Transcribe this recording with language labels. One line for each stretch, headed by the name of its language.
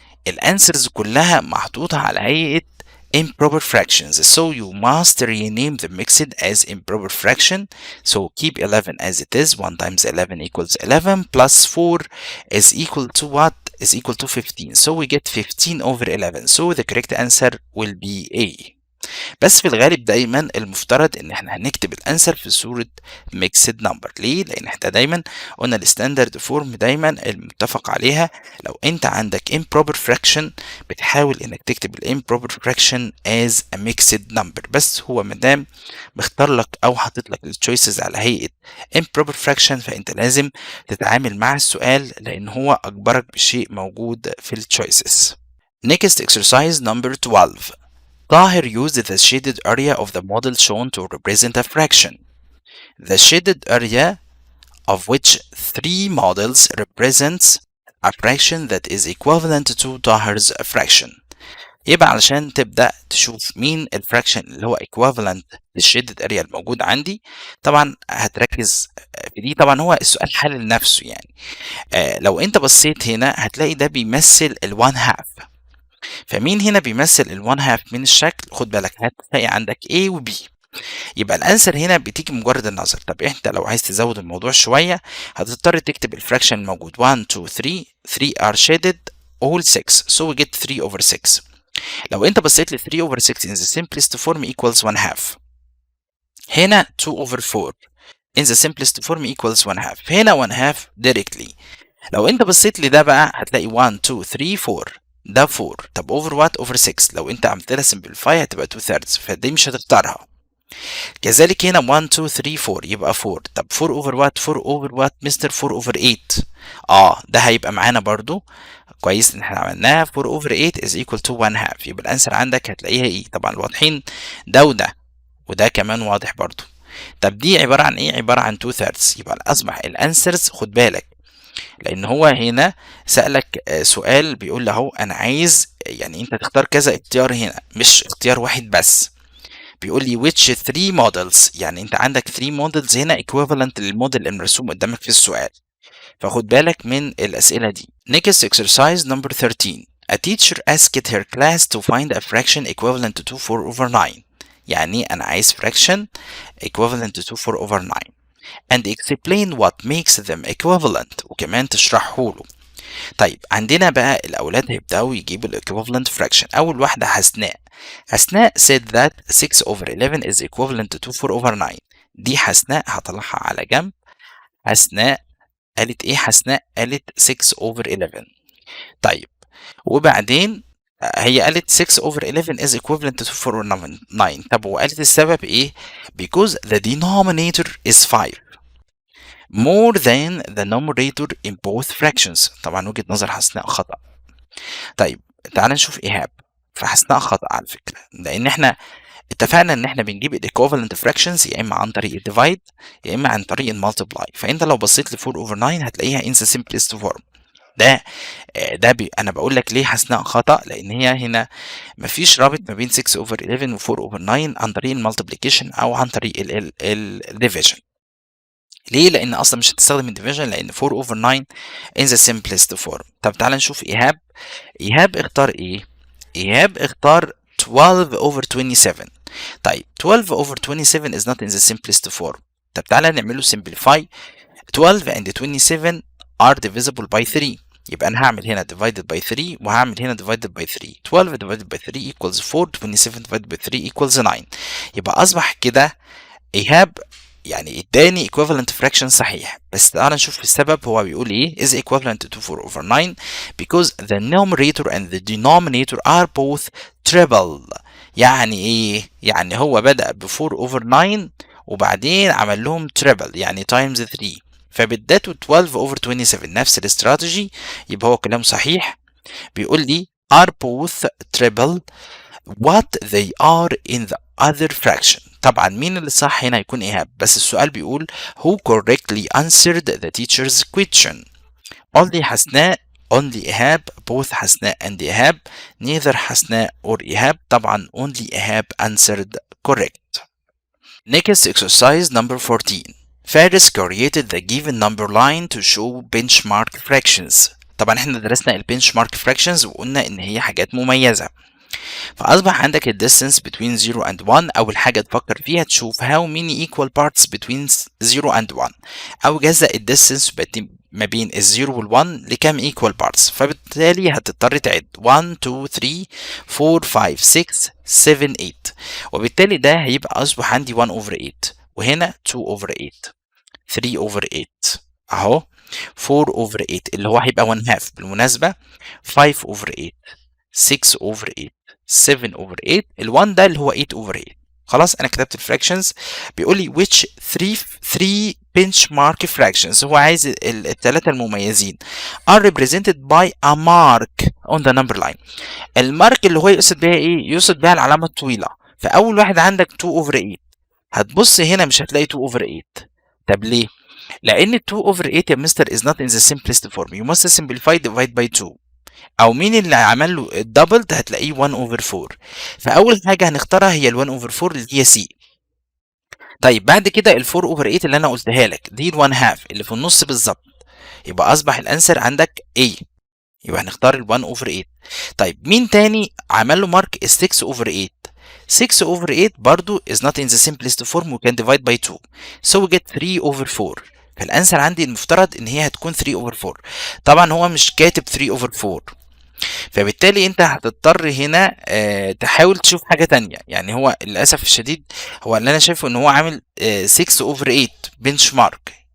Arabic: الأنسرز كلها محطوطة على هيئة
English: improper fractions, so you must rename the mixed as improper fraction. So keep 11 as it is. 1 times 11 equals 11 plus 4 is equal to what? Is equal to 15. So we get 15 over 11. So the correct answer will be A.
Arabic: بس في الغالب دايما المفترض ان احنا هنكتب الانسر في صورة ميكسد نمبر. ليه؟ لان احنا دايما قلنا الستاندرد فورم دايما المتفق عليها. لو انت عندك improper fraction بتحاول انك تكتب الامبروبر fraction
English: as a mixed number،
Arabic: بس هو مادام مختار لك او حاطط لك التشويسز على هيئة improper fraction فانت لازم تتعامل مع السؤال لان هو اجبرك بشيء موجود في التشويسز.
English: Next exercise number 12. Tahir used the shaded area of the model shown to represent a fraction. The shaded area of which three models represents a fraction that is equivalent to Tahir's fraction.
Arabic: يبقى علشان تبدأ تشوف مين الفراكشن اللي هو equivalent للشيدد اريا الموجود عندي، طبعا هتركز في دي. طبعا هو السؤال حل لنفسه يعني. لو انت بصيت هنا هتلاقي ده بيمثل ال1 half. فمين هنا بيمثل ال1 half من الشكل؟ خد بالك هتلاقي عندك A و B. يبقى الانسر هنا بتيجي مجرد النظر. طب انت لو عايز تزود الموضوع شويه هتضطر تكتب الفراكشن الموجود 1 2 3 3
English: are shaded all 6 so we get 3 over 6.
Arabic: لو انت بصيت ل
English: 3 over 6 in the simplest form equals 1 half. هنا 2 over 4 in the simplest form equals 1 half. هنا 1 half directly.
Arabic: لو انت بصيت لده بقى هتلاقي 1 2 3 4 ده 4.
English: طب over what؟ over 6.
Arabic: لو انت عملت لها simplify هتبقى 2 thirds فدي مش هتختارها. كذلك هنا 1 2 3 4 يبقى 4.
English: طب 4 over what؟ 4 over what mister? 4 over 8.
Arabic: ده هيبقى معانا برضو. كويس ان احنا عملناها
English: 4 over 8 is equal to 1 half.
Arabic: يبقى الانسر عندك هتلاقيها ايه؟ طبعا واضحين ده وده كمان واضح برضو. طب دي عبارة عن ايه؟ عبارة عن 2 thirds. يبقى اصبح الانسرز، خد بالك لان هو هنا سألك سؤال بيقول له انا عايز يعني انت تختار كذا اختيار هنا مش اختيار واحد بس. بيقول لي
English: which 3 models،
Arabic: يعني انت عندك 3 models هنا equivalent للموديل المرسوم قدامك في السؤال. فخد بالك من الأسئلة دي.
English: Next exercise number 13. A teacher asked her class to find a fraction equivalent to 4 over 9.
Arabic: يعني أنا عايز
English: fraction equivalent to 4 over 9 and explain what makes them equivalent،
Arabic: وكمان تشرحه له. طيب عندنا بقى الأولاد هيبدأوا يجيبوا ال equivalent fraction. أول واحدة
English: حسناء said that 6 over 11 is equivalent to 4 over 9.
Arabic: دي حسناء هطلعها على جنب. حسناء قالت ايه؟ حسناء قالت 6 over 11. طيب وبعدين هي قالت
English: 6 over 11 is equivalent to 4 over 9.
Arabic: طب وقالت السبب ايه؟
English: because the denominator is 5 more than the numerator in both fractions.
Arabic: طبعا وجهة نظر حسناء خطأ. طيب تعال نشوف إيهاب. فحسناء خطأ على فكرة، لأن احنا اتفقنا ان احنا بنجيب الايكوفالنت فراكشنز يا اما عن طريق الديفايد يا اما عن طريق المالتبلاي. فانت لو بصيت ل 4 over 9 هتلاقيها
English: in the simplest form.
Arabic: انا بقول لك ليه حسناء خطأ، لان هي هنا مفيش رابط ما بين 6 over 11 و 4 over 9 عن طريق المالتيبليكيشن او عن طريق الديفيجن. ليه؟ لان اصلا مش هتستخدم الديفيجن، لان 4 over 9
English: in the simplest form.
Arabic: طب تعالى نشوف ايهاب اختار ايه؟ ايهاب اختار 12 over 27.
English: طيب 12 over 27 is not in the simplest form.
Arabic: طب تعالى نعمله simplify.
English: 12 and 27 are divisible by 3.
Arabic: يبقى انا هعمل هنا
English: divided by 3
Arabic: وهعمل هنا divided by 3.
English: 12 divided by 3 equals 4. 27 divided by 3 equals 9.
Arabic: يبقى اصبح كده ايهاب يعني اداني equivalent fraction صحيح. بس تعالى نشوف السبب. هو بيقول ايه؟
English: is equivalent to 4 over 9 because the numerator and the denominator are both triple.
Arabic: يعني ايه؟ يعني هو بدأ ب 4 over 9 وبعدين عمل لهم triple يعني times 3. فبداته 12 over 27 نفس الاستراتيجي. يبقى هو كلام صحيح. بيقول لي
English: are both triple what they are in the other fraction.
Arabic: طبعا مين اللي صح هنا؟ هيكون إيهاب. بس السؤال بيقول
English: who correctly answered the teacher's question. only حسناء only إيهاب both حسناء and إيهاب neither حسناء or إيهاب. طبعا only إيهاب answered correct. Next exercise number 14. Faris created the given number line to show benchmark fractions.
Arabic: طبعا احنا درسنا البنشمارك fractions وقلنا ان هي حاجات مميزة. فأصبح عندك ال distance between 0 and 1. أول حاجة تفكر فيها تشوف
English: how many equal parts between 0 and 1
Arabic: أو جزء ال distance ما بين ال 0 وال 1 لكم equal parts. فبالتالي هتضطر تعد 1 2 3 4 5 6 7 8. وبالتالي ده هيبقى أصبح عندي 1 over 8 وهنا 2 over 8 3 over 8 أهو 4 over 8 اللي هو هيبقى 1 half بالمناسبة 5 over 8 6 over 8 7 over 8. ال1 ده اللي هو 8 over 8. خلاص انا كتبت الفراكشنز. بيقول لي
English: which 3 benchmark fractions.
Arabic: هو عايز الثلاثة المميزين are represented by a mark on the number line. المارك اللي هو يقصد بيها ايه؟ يقصد بيها العلامة الطويلة. فأول واحد عندك 2 over 8. هتبص هنا مش هتلاقي 2 over 8. طب ليه؟ لأن
English: 2 over 8
Arabic: يا مستر
English: is not in the simplest form. You must simplify divide by 2.
Arabic: او مين اللي عمل له الدبلد؟ هتلاقيه 1 over 4. فاول حاجه هنختارها هي ال 1 over 4 اللي هي سي. طيب بعد كده ال 4 over 8 اللي انا قلتها لك دي ال 1 half اللي في النص بالظبط. يبقى اصبح الانسر عندك A. يبقى هنختار ال 1 over 8. طيب مين تاني عمل له مارك؟ 6 over 8.
English: 6 over 8 برضو is not in the simplest form. we can divide by 2. so we get 3 over 4.
Arabic: فالانسر عندي المفترض ان هي هتكون 3 over 4. طبعا هو مش كاتب 3 over 4. فبالتالي انت هتضطر هنا تحاول تشوف حاجة تانية. يعني هو للأسف الشديد هو اللي انا شايفه ان هو عامل 6 over 8 بنش مارك.